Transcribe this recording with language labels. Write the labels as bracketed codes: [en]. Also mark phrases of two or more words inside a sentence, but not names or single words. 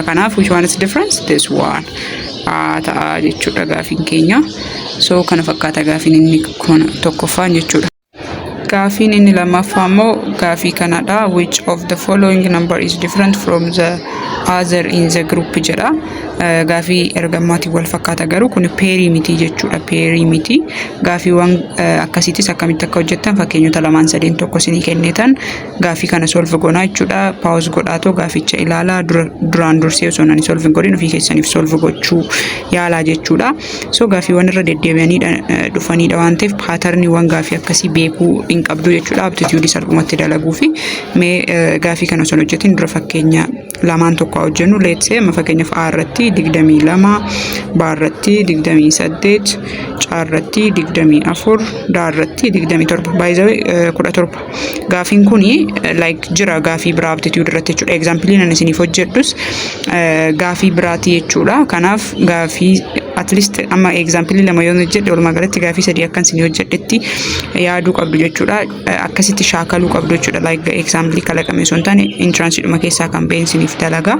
[om] Kanaaf [en] which one is difference this one [om] ta'a jechuudha gaafiin keenya. So kana fakkaata gaafiin inni tokkoffaan jechuudha. Gaafiin inni lammaffaa immoo gaafii kanadha. [en] Which of the following number is different from the other in the group jedha. [om] Gaafii ergammaatiin wal fakkaata garuu kun peerii miti jechuudha. Peerii miti. Gaafiiwwan akkasiitis akkamitti akka hojjettan fakkeenyota 2-3 tokko isinii kennitan gaafii kana solve goonaa jechuudha. Pause godhaatoo gaaficha ilaalaa duraan dursee osoo nani solve godhin ofii keessaniif solve gochuu yaalaa jechuudha. So gaafiiwwan irra deddeebi'anii dhufanidha waan ta'eef patternii gaafii akkasii beekuu hin qabdu jechuudha. Aptitude salphumatti dalaguu fi mee gaafii kana osoo hojjetin dura fakkeenya lamaan tokko hojjennu [en] let's say [om] amma fakkeenyaaf A irratti 22 B irratti 28 C irratti 24 D irratti 27 [en] by the way [om] 17 gaafiin kuni like jira gaafii biraa aptitude irratti jechuudha. Example nan isiniif hojjedhus gaafii biraati jechuudha. Kanaaf gaafii [en] at least [om] amma example lama yoo hojjedhe walumaa galatti gaafii 3 akkan isinii hojjedhetti yaaduu qabdu jechuudha. Akkasitti shaakaluu qabdu jechuudha. [en] Like example [om] kalaqame osoo hin taane entrance dhuma keessaa kan ba'e isiniif dalaga.